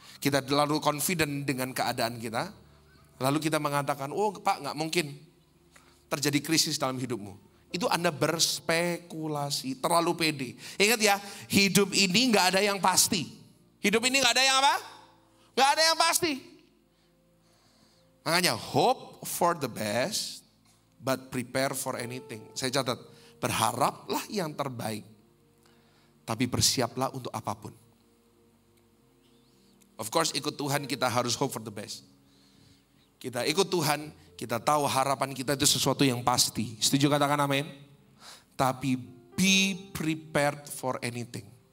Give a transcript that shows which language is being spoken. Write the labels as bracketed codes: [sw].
[id] Kita terlalu confident dengan keadaan kita. Lalu kita mengatakan, oh Pak gak mungkin terjadi krisis dalam hidupmu. Itu Anda berspekulasi, terlalu pede. Ingat ya, hidup ini gak ada yang pasti. Hidup ini gak ada yang apa? Gak ada yang pasti. Makanya [en] hope for the best, but prepare for anything. [id] Saya catat, berharaplah yang terbaik, tapi bersiaplah untuk apapun. [en] Of course [id] ikut Tuhan kita harus [en] hope for the best. [id] Kita ikut Tuhan, kita tahu harapan kita itu sesuatu yang pasti. Setuju katakan amin? Tapi [en] be prepared for anything.